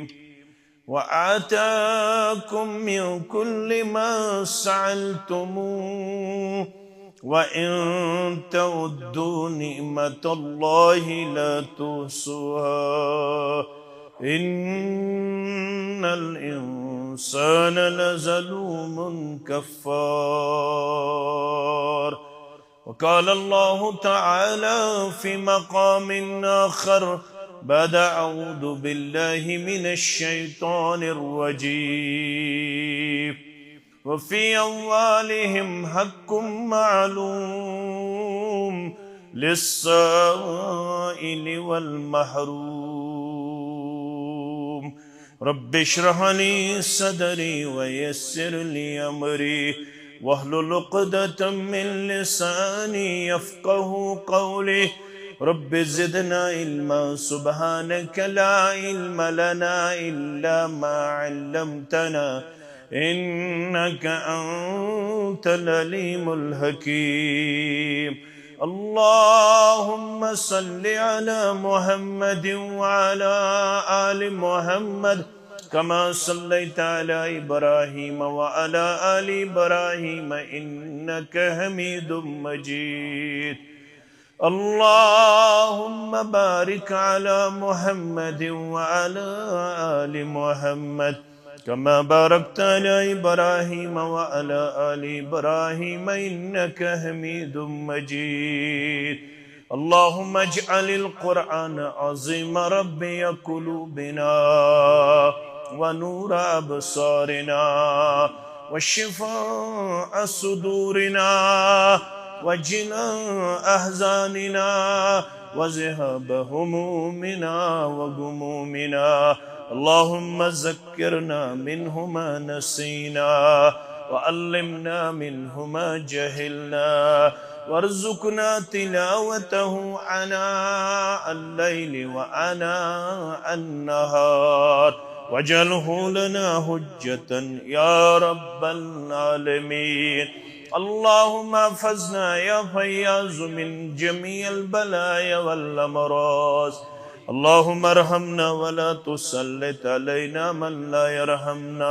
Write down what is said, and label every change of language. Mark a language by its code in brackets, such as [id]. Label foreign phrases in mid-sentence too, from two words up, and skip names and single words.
[ar] و آتاكم من كل ما سألتموه و إن تعدوا نعمة الله لا تحصوها إن الإنسان لظلوم كفار. وقال الله تعالى في مقام آخر بعد أعوذ بالله من الشيطان الرجيم. و في أموالهم حق معلوم للسائل والمحروم. رب اشرح لي صدري و يسر لي أمري واحلل عقدة من لساني يفقهوا قولي. رب زدنا علما سبحانك لا علم لنا إلا ما علمتنا إنك أنت العليم الحكيم. اللهم صل على محمد و على آل محمد كما صليت على إبراهيم و على آل إبراهيم إنك حميد مجيد. اللهم بارك على محمد و على آل محمد كما باركت على إبراهيم و على آل إبراهيم إنك حميد مجيد. اللهم اجعل القرآن عظيم ربي قلوبنا و نور أبصارنا و شفاء صدورنا و جلاء أحزاننا و ذهاب همومنا و غمومنا. اللهم ذكرنا منه ما نسينا و علمنا منه ما جهلنا وارزقنا تلاوته آناء الليل و آناء النهار واجعله لنا حجة يا رب العالمين. اللهم احفظنا يا فياض من جميع البلايا والأمراض. اللهم ارحمنا ولا تسلط علينا من لا يرحمنا.